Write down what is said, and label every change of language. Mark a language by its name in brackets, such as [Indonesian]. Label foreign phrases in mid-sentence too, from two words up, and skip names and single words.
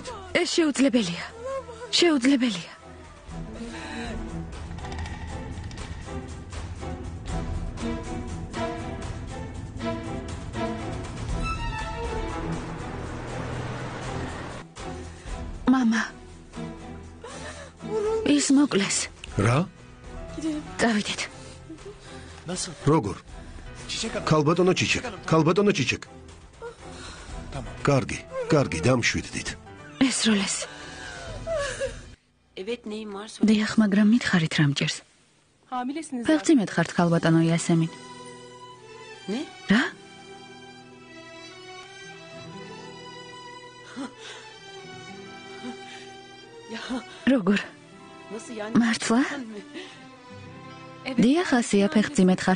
[Georgian] ეს შეუძლებელია. შეუძლებელია. მამა. ის მოკლეს. რა? წავიდეთ. როგორ? ქალბატონო ჩიჩეკ, ქალბატონო ჩიჩეკ. კარგი, დამშვიდდით. ესროლეს. [Turkish] Evet neyim var? [Georgian] დიახ, მაგრამ მითხარით რა მჭირს? [Turkish] Hamilesiniz. [Georgian] ფეხწიმეთ ხართ ქალბატონო იასემინ. [Turkish] Ne? [Georgian] რა? [Turkish] Ya [Georgian] როგორ? [Turkish] nasıl yani? [Georgian] მართლა? დიახ, ასია ფეხწიმეთ ხართ.